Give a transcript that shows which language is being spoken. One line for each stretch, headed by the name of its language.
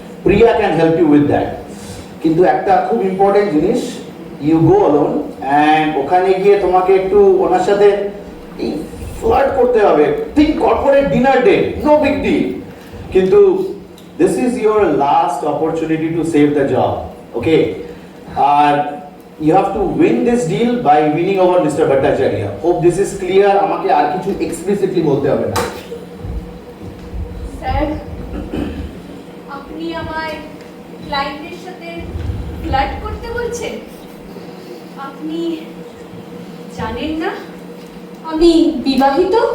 English: Priya can help you with that.
Bangla: কিন্তু একটা খুব ইম্পর্টেন্ট জিনিস,
English: you go alone, and
Bangla: ওখানে গিয়ে তোমাকে একটু ওনার সাথে ফ্লার্ট করতে হবে।
English: Think corporate dinner day, no big deal.
Bangla: কিন্তু
English: This is your last opportunity to save the job, okay?
Bangla: আর
English: you have to win this deal by winning over Mr. Bhattacharya. Hope this is clear.
Bangla: আমাকে আর কিছু explicitly বলতে হবে না। Sir, আপনি আমায় ক্লায়েন্টের সাথে ফ্লার্ট করতে বলছেন? আপনি জানেন না আমি বিবাহিত?